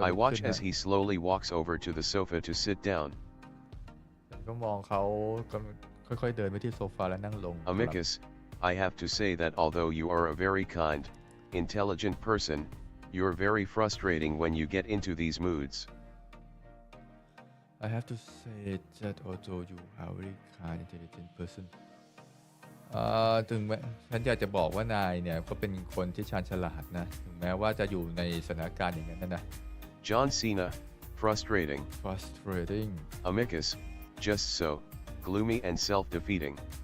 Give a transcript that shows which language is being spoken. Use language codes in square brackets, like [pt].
[en] I watch as he slowly walks over to the sofa to sit down. [th] ฉันก็มองเขาค่อยๆเดินไปที่โซฟาและนั่งลง [en] Amicus, I have to say that although you are a very kind, intelligent person, you're very frustrating when you get into these moods. I have to say that although you are a very kind, intelligent person [th] ถึงแม้ฉันอยากจะบอกว่านายเนี่ยก็เป็นคนที่ชาญฉลาดนะถึงแม้ว่าจะอยู่ในสถานการณ์อย่างนั้นนะ [en] John Cena, frustrating. Amicus, just so, gloomy and self-defeating.